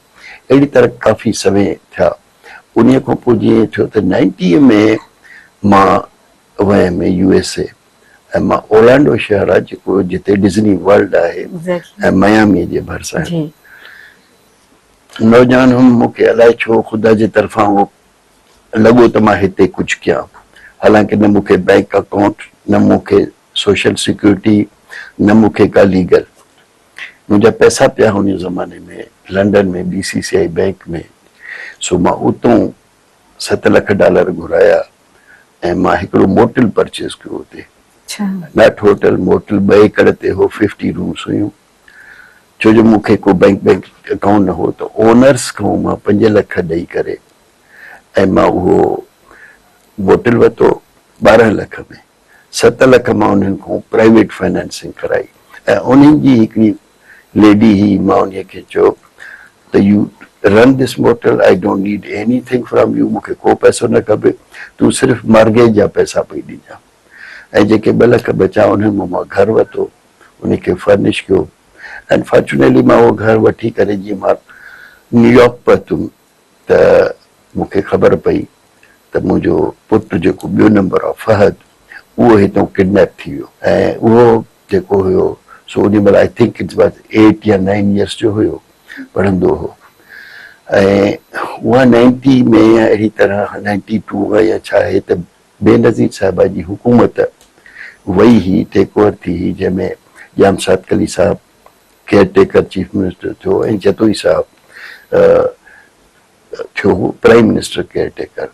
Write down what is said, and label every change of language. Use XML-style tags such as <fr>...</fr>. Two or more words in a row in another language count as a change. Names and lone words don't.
<sd>अहिड़ी तरह काफ़ी समय थिया। उन खां पोइ जीअं थियो त 90 में मां वयमि USA, ऐं मां ओलैंडो शहर आहे जेको जिते डिज़नी वर्ल्ड आहे ऐं मयामी जे भरिसां नौजवान हुउमि। मूंखे अलाए छो ख़ुदा जे तरफ़ां उहो लॻो त मां हिते कुझु कयां। हालांकि न मूंखे</sd> <en>bank account,</en> <sd>न मूंखे</sd> <en>social security,</en> <sd>न मूंखे का लीगल। मुंहिंजा पैसा पिया हुन ज़माने में लंडन में BCCI बैंक में। सो मां उतां $7 लाख घुराया ऐं मां हिकिड़ो</sd> <en>motel purchase</en> <sd>कयो हुते, नट</sd> <en>hotel motel,</en> <sd>2 एकड़ ते हो, 50 रूम्स हुयूं। छो जो मूंखे को</sd> <en>bank account</en> <sd>न हो, त ओनर्स खां मां 5 लाख ॾेई करे ऐं मां उहो मोटल वरितो 12 लाख में। 7 लाख मां उन्हनि खां</sd> <en>private financing</en> <sd>कराई, ऐं उन्हनि जी हिकिड़ी लेडी ही, मां उन खे चयो त</sd> <en>you run this motel, I don't need anything from you,</en> <sd>मूंखे को पैसो न खपे, तूं सिर्फ़ु मार्गेज जा पैसा पई ॾिजां। ऐं जेके 2 लाख बचा उन्हनि मां घरु वरितो, उनखे फर्निश कयो।</sd> <en>and fortunately</en> <sd>मां उहो घरु वठी करे जीअं मां न्यूयॉर्क पहुतुमि त मूंखे ख़बर पई त मुंहिंजो पुटु जेको 2 नंबर आहे फहद, उहो हितां किडनैप थी वियो। ऐं उहो जेको हुयो सो ओॾी महिल</sd> <en>I think it's was</en> <sd>8 या 9 इयर्स जो हुयो, पढ़ंदो हो। ऐं उहा 90 में या अहिड़ी तरह 92 या छा आहे त बेनज़ीर साहिबा जी हुकूमत वई ही,</sd> <en>take over</en> <sd>थी ही, जंहिंमें जाम सादकली साहब</sd> <en>care taker chief minister</en> <sd>थियो ऐं जतोई साहब थियो</sd> <en>prime minister care taker.</en>